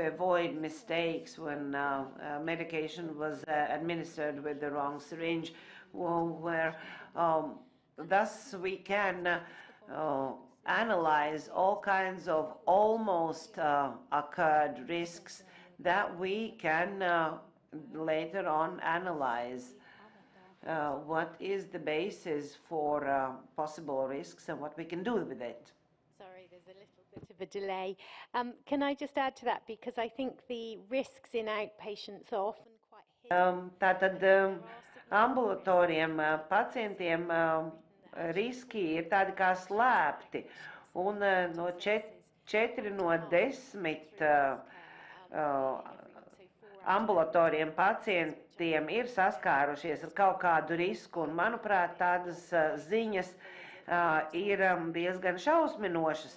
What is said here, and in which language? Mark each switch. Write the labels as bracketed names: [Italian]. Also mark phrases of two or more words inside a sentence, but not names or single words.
[English] avoid mistakes when medication was administered with the wrong syringe, where thus we can analyze all kinds of almost occurred risks that we can later on analyze. What is the basis for possible risks and what we can do with it? Sorry, there's a little bit of a delay. Can I just add to that, because I think the risks in outpatients are often quite hidden. [Latvian] Tātad ambulatoriem pacientiem riski ir tādi kā slēpti, un no 4 no 10 ambulatoriem pacientiem ir saskārušies ar kaut kādu risku, un, manuprāt, tādas ziņas ir diezgan šausminošas.